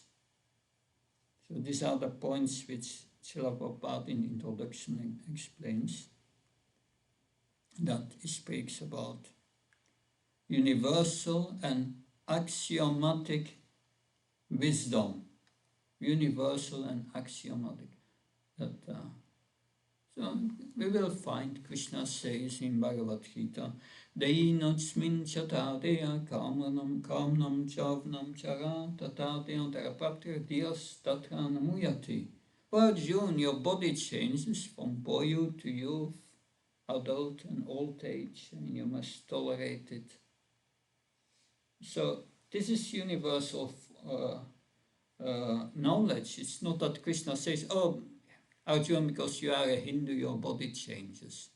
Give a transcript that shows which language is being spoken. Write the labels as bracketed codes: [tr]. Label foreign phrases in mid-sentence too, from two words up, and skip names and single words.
[en] So these are the points which Srila Prabhupada in the introduction explains, that he speaks about universal and axiomatic wisdom. Universal and axiomatic. So we will find, Krishna says in Bhagavad Gita, Deinotsmin chatadeya kamnam chavnam chara tatadeya therapaptir dias tatra namuyati. For Arjuna, your body changes from boyhood to youth, adult and old age, and you must tolerate it. So this is universal knowledge. It's not that Krishna says, "Oh, Arjuna, because you are a Hindu, your body changes.